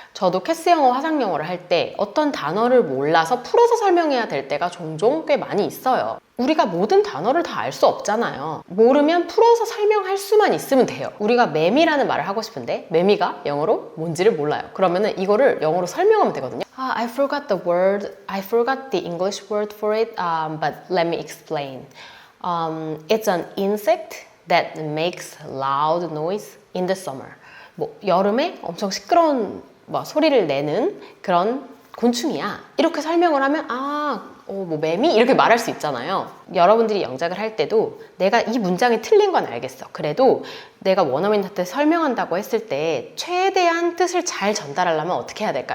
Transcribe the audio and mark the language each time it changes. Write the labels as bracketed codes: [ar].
[ko] 저도 캐스 영어, 화상 영어를 할 때 어떤 단어를 몰라서 풀어서 설명해야 될 때가 종종 꽤 많이 있어요. 우리가 모든 단어를 다 알 수 없잖아요. 모르면 풀어서 설명할 수만 있으면 돼요. 우리가 매미라는 말을 하고 싶은데 매미가 영어로 뭔지를 몰라요. 그러면은 이거를 영어로 설명하면 되거든요. [en] I forgot the word. I forgot the English word for it. But let me explain. It's an insect that makes loud noise in the summer. [ko] 뭐 여름에 엄청 시끄러운 소리를 내는 그런 곤충이야. 이렇게 설명을 하면 뭐 매미? 이렇게 말할 수 있잖아요. 여러분들이 영작을 할 때도 내가 이 문장이 틀린 건 알겠어. 그래도 내가 원어민한테 설명한다고 했을 때 최대한 뜻을 잘 전달하려면 어떻게 해야 될까?